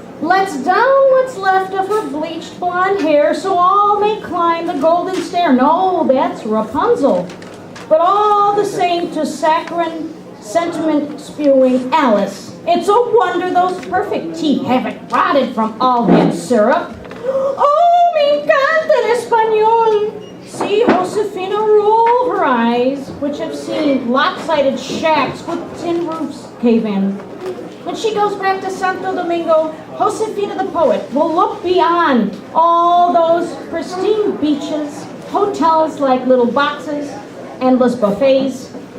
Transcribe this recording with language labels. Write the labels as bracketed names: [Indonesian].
[English] Let's down what's left of her bleached blonde hair so all may climb the golden stair. No, that's Rapunzel. But all the same to saccharine, sentiment-spewing Alice. It's a wonder those perfect teeth haven't rotted from all that syrup. [Spanish] Oh, me encanta el español. [English] See Josefina roll her eyes, which have seen lopsided shacks with tin roofs cave in. When she goes back to Santo Domingo, Josefina the Poet will look beyond all those pristine beaches, hotels like little boxes, endless buffets.